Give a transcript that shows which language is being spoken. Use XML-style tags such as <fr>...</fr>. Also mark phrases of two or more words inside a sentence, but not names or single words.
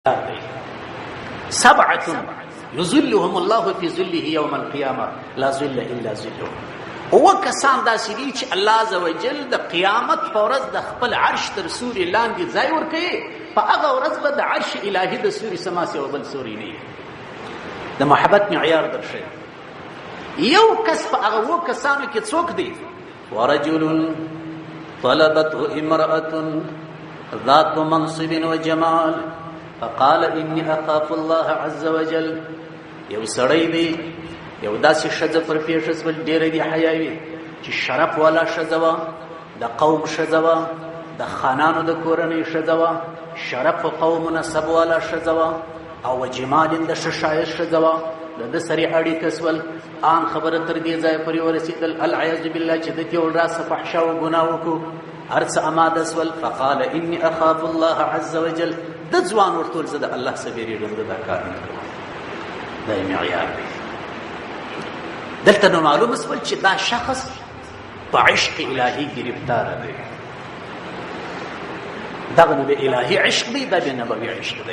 <ar>سبعة يظلهم الله في ظله يوم القيامة لا ظل إلا ظله.</ar> <ps>او کسان داسې دي چې الله</ps> <ar>عز وجل</ar> <ps>د قیامت په ورځ د خپل عرش تر سوري لاندې ځای ورکوي. په هغه ورځ به د عرش الهي د سوري سما سوی بل سوري نه وي. د محبت معیار درښیي. یو کس په هغه اووه کسانو کې څوک دی؟</ps> <ar>ورجل طلبته امرأة ذات منصب وجمال فقال إني أخاف الله عز وجل.</ar> <ps>یو سړی دی، یو داسې ښځه پر پیښه شول، ډېره دې حیاوي چې شرف والا ښځه وه، د قوم ښځه وه، د خانانو د کورنۍ ښځه وه، شرف و قوم نسب والا ښځه وه، او جمال د ښه ښایست ښځه وه. د ده سرې اړیکه شول، آن خبره تر دې ځایه پورې ورسېدل</ps> <ar>العیاذ بالله</ar> <ps>چې د دې ول راسه فحشا و ګناه وکړو، هر څه اماده شول.</ps> <ar>فقال إني أخاف الله عز وجل.</ar> <ps>د ځوان ورته ویل زه د الله څخه بیریږم، زه دا کار نه کوم. دا یې معیار دی. دلته نو معلومه شول چې دا شخص په عشق الهي ګرفتاره دی. دغه نو د الهي عشق دی، دا د نبوي عشق دی.</ps>